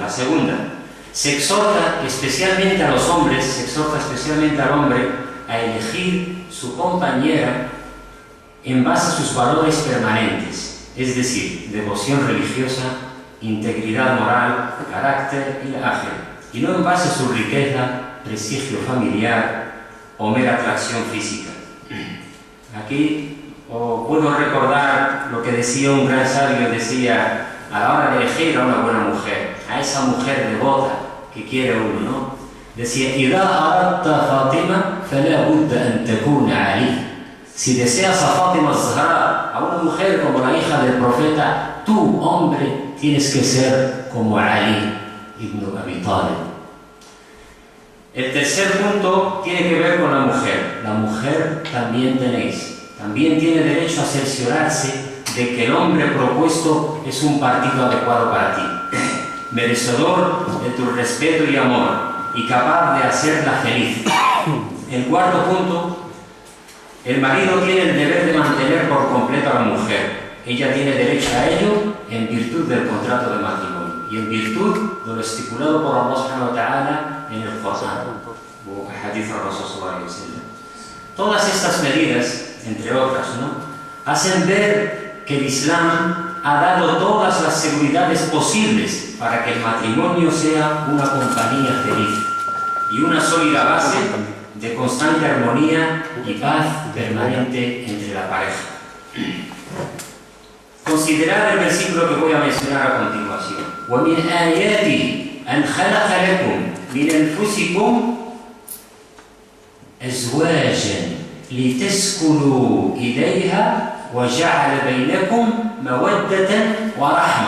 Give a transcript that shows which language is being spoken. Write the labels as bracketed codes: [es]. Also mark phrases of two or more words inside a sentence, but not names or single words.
[es] La segunda, se exhorta especialmente a los hombres, se exhorta especialmente al hombre a elegir su compañera en base a sus valores permanentes, es decir, devoción religiosa, integridad moral, carácter y ángel, y no en base a su riqueza, prestigio familiar o mera atracción física. Aquí puedo recordar lo que decía un gran sabio, decía, a la hora de elegir a una buena mujer, a esa mujer devota que quiere uno, ¿no? Decía, [ar] إِذَا أَرَدْتَ فَاطِمَةً فَلَا بُدَّ أَن تَكُونَ عَلِيَّ. [es] Si deseas a Fátima Zahra, a una mujer como la hija del profeta, tú, hombre, tienes que ser como Ali ibn Abi Talib. El tercer punto tiene que ver con la mujer. La mujer también tiene derecho a cerciorarse de que el hombre propuesto es un partido adecuado para ti, merecedor de tu respeto y amor y capaz de hacerla feliz. El cuarto punto, el marido tiene el deber de mantener por completo a la mujer. Ella tiene derecho a ello en virtud del contrato de matrimonio y en virtud de lo estipulado por Allah [ar] سبحانه وتعالى [es] en el dice el Rasul [ar] صلى الله عليه وسلم. [es] Todas estas medidas, entre otras, ¿no?, hacen ver que el Islam ha dado todas las seguridades posibles para que el matrimonio sea una compañía feliz y una sólida base de constante armonía y paz permanente entre la pareja. Considerad el versículo que voy a mencionar a continuación. [ar] وَمِنْ آيَاتِهِ أَنْ خَلَقَ لَكُمْ مِنْ أَنْفُسِكُمْ أَزْوَاجًا لِتَسْكُنُوا إِلَيْهَا وَجَعَلَ بَيْنَكُمْ مَوَدَّةً وَرَحْمَةً.